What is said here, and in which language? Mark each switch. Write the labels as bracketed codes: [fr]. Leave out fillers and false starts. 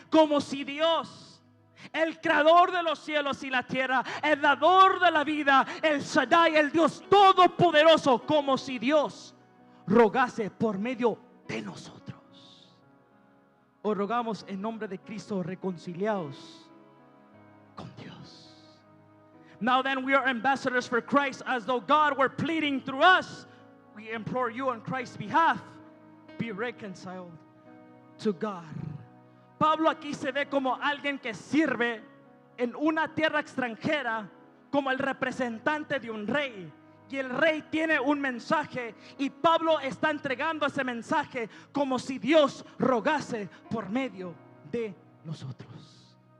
[es] Como si Dios, el creador de los cielos y la tierra, el dador de la vida, el Shaddai, el Dios todopoderoso, como si Dios rogase por medio de nosotros. Os rogamos en nombre de Cristo, reconciliados con Dios. [en] Now then, we are ambassadors for Christ, as though God were pleading through us. We implore you on Christ's behalf, be reconciled to God. [es] Pablo aquí se ve como alguien que sirve en una tierra extranjera, como el representante de un rey. Y el rey tiene un mensaje, y Pablo está entregando ese mensaje como si Dios rogase por medio de nosotros.